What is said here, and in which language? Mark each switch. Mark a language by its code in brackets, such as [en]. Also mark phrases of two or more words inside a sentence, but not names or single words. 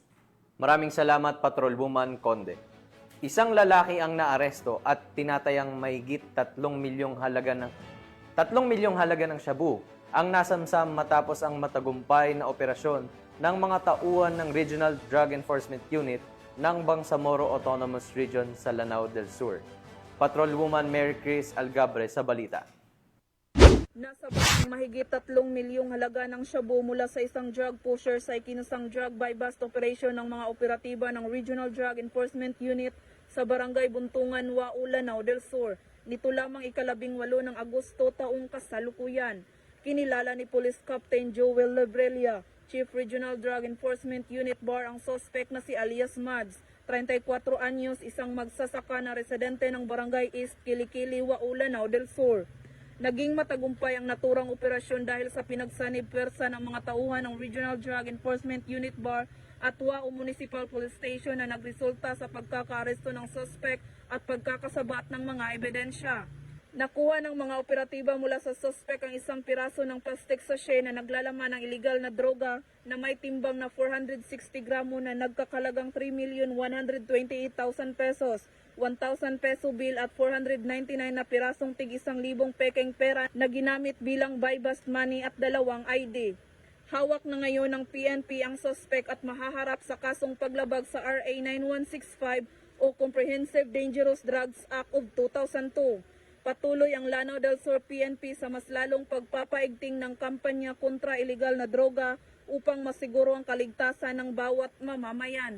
[tl] Maraming salamat, Patrolwoman Conde. Isang lalaki ang naaresto at tinatayang mahigit 3 milyong halaga ng shabu ang nasamsam matapos ang matagumpay na operasyon ng mga tauhan ng Regional Drug Enforcement Unit ng Bangsamoro Autonomous Region sa Lanao del Sur. Patrolwoman Mary Chris Algabre sa balita. Nasabak ang mahigit 3 milyong halaga ng shabu mula sa isang drug pusher sa ikinasang [en] drug buy-bust operation [tl] ng mga operatiba ng Regional Drug Enforcement Unit sa Barangay Buntungan, Wao, Lanao del Sur. Nito lamang ika-18 ng Agosto taong kasalukuyan. Kinilala ni Police Captain Joel Lebrelia, Chief Regional Drug Enforcement Unit BAR, ang suspect na si Alias Mads, 34 anyos, isang magsasaka na residente ng Barangay East Kilikili, Wao, Lanao del Sur. Naging matagumpay ang naturang operasyon dahil sa pinagsanib pwersa ng mga tauhan ng Regional Drug Enforcement Unit BAR at Wao Municipal Police Station na nagresulta sa pagkakaaresto ng suspect at pagkakasabat ng mga ebidensya. Nakuha ng mga operatiba mula sa suspect ang isang piraso ng [en] plastic sachet [tl] na naglalaman ng illegal na droga na may timbang na 460 gramo na nagkakalagang 3,128,000 pesos, 1,000 [en] peso bill [tl] at 499 na pirasong tig 1,000 pekeng pera na ginamit bilang [en] buy-bust money [tl] at 2 ID. Hawak na ngayon ng PNP ang suspect at mahaharap sa kasong paglabag sa RA 9165 o Comprehensive Dangerous Drugs Act of 2002. Patuloy ang Lanao del Sur PNP sa mas lalong pagpapaigting ng kampanya kontra iligal na droga upang masiguro ang kaligtasan ng bawat mamamayan.